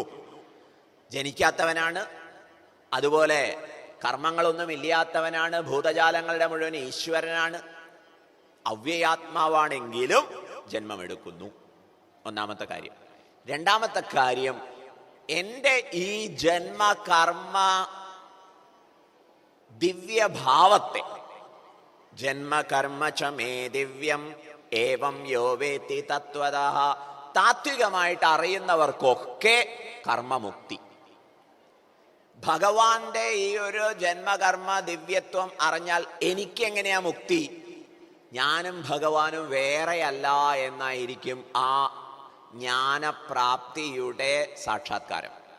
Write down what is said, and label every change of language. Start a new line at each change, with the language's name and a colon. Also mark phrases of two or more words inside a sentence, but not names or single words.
Malayalam: ജനിക്കാത്തവനാണ്, അതുപോലെ കർമ്മങ്ങളൊന്നും ഇല്ലാത്തവനാണ്, ഭൂതജാലങ്ങളുടെ മുഴുവൻ ഈശ്വരനാണ്, അവ്യയാത്മാവാണെങ്കിലും ജന്മമെടുക്കുന്നു. ഒന്നാമത്തെ കാര്യം. രണ്ടാമത്തെ കാര്യം, എൻ്റെ ഈ ജന്മകർമ്മ ദിവ്യഭാവത്തെ,
Sanskrit: ജന്മകർമ്മ ച മേ ദിവ്യം ഏവം യോ വേത്തി തത്വതഃ,
Malayalam: താത്വികമായിട്ട് അറിയുന്നവർക്കൊക്കെ കർമ്മമുക്തി. ഭഗവാന്റെ ഈ ഒരു ജന്മകർമ്മ ദിവ്യത്വം അറിഞ്ഞാൽ എനിക്കെങ്ങനെയാ മുക്തി? ഞാനും ഭഗവാനും വേറെയല്ല എന്നായിരിക്കും ആ ജ്ഞാനപ്രാപ്തിയുടെ സാക്ഷാത്കാരം.